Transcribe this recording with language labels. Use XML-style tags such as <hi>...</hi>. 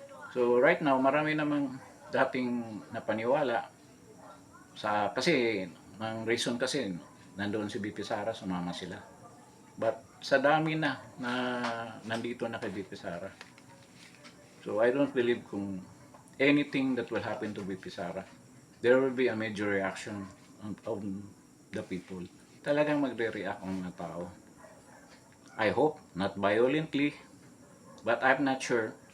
<en>So right now,</en> <tl>marami namang dating napaniwala kasi ang reason kasi nandoon si BP Sara, sumama sila.</tl> <en>But</en> <tl>sa dami na nandito na kay BP Sara.</tl> <en>So I don't believe</en> <tl>kung</tl> <en>anything that will happen to BP Sara, there will be a major reaction of the people.</en> <tl>Talagang magre-react ang mga tao.</tl> <en>I hope, not violently, but I'm not sure.</en>